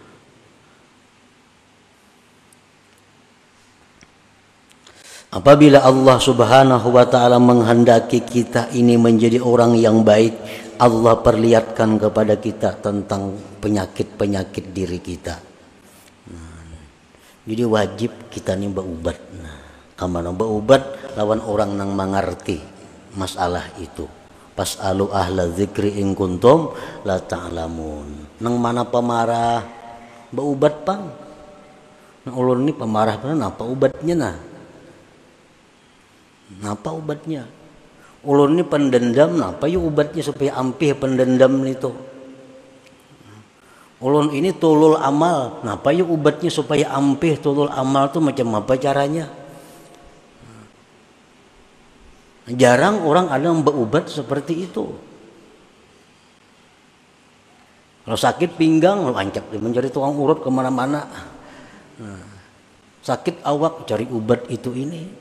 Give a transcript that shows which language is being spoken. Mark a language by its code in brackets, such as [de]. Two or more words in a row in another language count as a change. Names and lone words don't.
[id] Apabila Allah [ar] سبحانه وتعالى [id] menghendaki kita ini menjadi orang yang baik, Allah perlihatkan kepada kita tentang penyakit diri kita. Jadi wajib kita nih berubat. [bjn] Kamana berubat lawan orang yang mengerti masalah itu. [ar] فاسألوا أهل الذكر إن كنتم لا تعلمون. [bjn] Nang mana pemarah berubat pang. Nah, ulun ini pemarah pang apa ubatnya nah? Napa ubatnya? Ulun ini pendendam, napa yuk ubatnya supaya ampih pendendam itu? Ulun ini [ar] طول الأمل, [bjn] napa yuk ubatnya supaya ampih [ar] طول الأمل [bjn] itu macam apa caranya? [id] Jarang orang ada yang berubat seperti itu. [bjn] Kalau sakit pinggang, lancap dia mencari tukang urut kemana-mana. Sakit awak cari ubat itu ini.